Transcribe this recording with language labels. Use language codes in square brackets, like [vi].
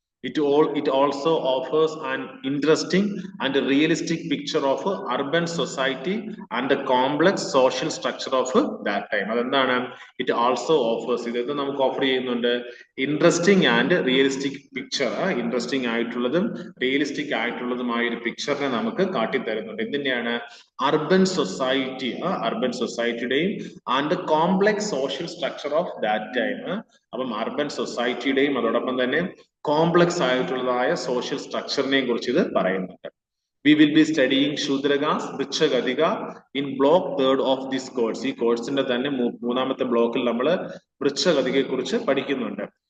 [en] It also offers an interesting and realistic picture of urban society and the complex social structure of that time. [ml] അതെന്താണ്? [en] It also offers, [ml] ഇത് നമുക്ക് offer ചെയ്യുന്നുണ്ട്, [en] Interesting and realistic picture. [ml] Interesting ആയിട്ടുള്ളതും realistic ആയിട്ടുള്ളതുമായ ഒരു പിക്ചറിനെ നമുക്ക് കാട്ടിത്തരുന്നുണ്ട്. എന്തിന്റെയാണ്? [en] Urban society, urban സൊസൈറ്റിയുടെയും and complex social structure of that time. [ml] അപ്പം urban സൊസൈറ്റിയുടെയും അതോടൊപ്പം തന്നെ കോംപ്ലക്സ് ആയിട്ടുള്ളതായ സോഷ്യൽ സ്ട്രക്ചറിനെയും കുറിച്ച് ഇത് പറയുന്നുണ്ട്. [en] We will be studying Shudragas Vrichagatika in block 3rd of this course. [ml] ഈ കോഴ്സിന്റെ തന്നെ മൂന്നാമത്തെ ബ്ലോക്കിൽ നമ്മൾ വൃക്ഷഗതികയെ കുറിച്ച് പഠിക്കുന്നുണ്ട്.